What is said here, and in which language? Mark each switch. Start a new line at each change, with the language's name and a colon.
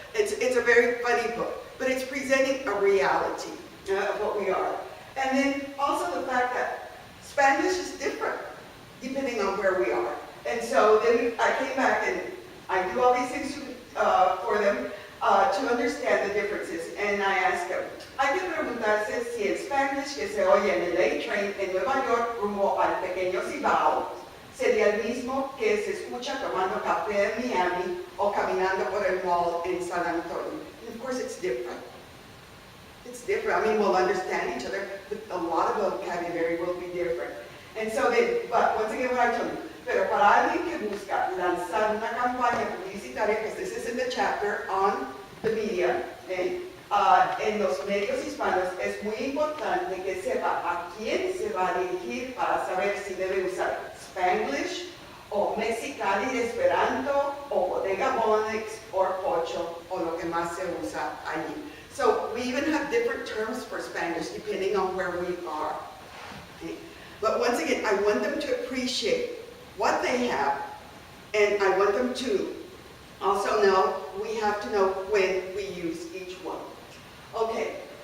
English: It's a very funny book, but it's presenting a reality of what we are. And then also the fact that Spanish is different depending on where we are. And so then I came back and I do all these things for them to understand the differences. And I asked them,
Spanish: hay que preguntarse si el Spanish que se oye en el A train en Nueva York rumbo al pequeño Cibao sería el mismo que se escucha tomando café en Miami o caminando por el mall in San Antonio.
English: And of course it's different. It's different. I mean, we'll understand each other, but a lot of vocabulary will be different. And so but once again, what I told you,
Spanish: pero para alguien que busca lanzar una campaña publicitaria,
English: because this is in the chapter on the media,
Spanish: en los medios hispanos, es muy importante que sepa a quién se va a dirigir para saber si debe usar Spanglish, o Mexicali de Esperanto, o Bodega Bonix, or Pocho, o lo que más se usa allí.
English: So we even have different terms for Spanish depending on where we are. Okay? But once again, I want them to appreciate what they have, and I want them to also know we have to know when we use each one. Okay.